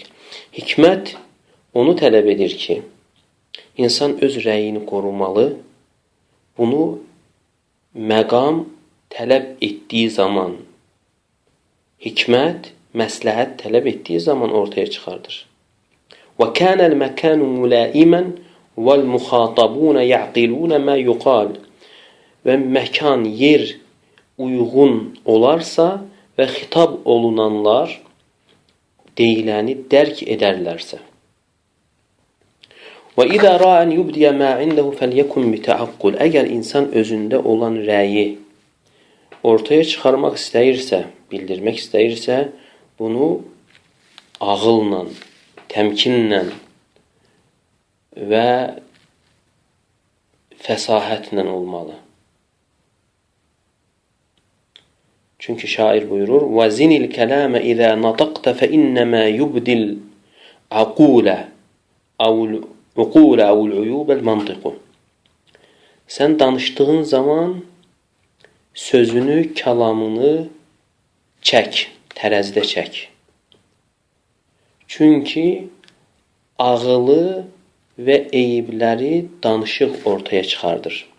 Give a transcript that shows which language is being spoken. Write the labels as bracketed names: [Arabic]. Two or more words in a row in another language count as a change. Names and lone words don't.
[Azerbaijani] Hikmət onu tələb edir ki, insan öz rəyini qorumalı, bunu məqam tələb etdiyi zaman, hikmət, məsləhət tələb etdiyi zaman ortaya çıxardır. [Arabic] وَكَانَ الْمَكَانُ مُلَائِمًا وَالْمُخَاطَبُونَ يَعْقِلُونَ مَا يُقَالُ. [Azerbaijani] Və məkan, yer uyğun olarsa və xitab olunanlar deyiləni dərk edərlərsə. [Arabic] وَإِذَا رَأَى أَنْ يُبْدِيَ مَا عِنْدَهُ فَلْيَكُنْ بِتَعَقُّلٍ. [Azerbaijani] Əgər insan özündə olan rəyi ortaya çıxarmaq istəyirsə, bildirmək istəyirsə, bunu ağılla, təmkinlə və fəsahətlə olmalı. Çünki şair buyurur: [Arabic] وَزِنِ الْكَلَامَ إِذَا نَطَقْتَ فَإِنَّمَا يُبْدِي الْعَقُولَ أَوْ الْعُيُوبَ الْمَنْطِقُ. [Azerbaijani] Sən danışdığın zaman sözünü, kəlamını çək, tərəzidə çək. Çünki ağılı və eyibləri danışıq ortaya çıxardır.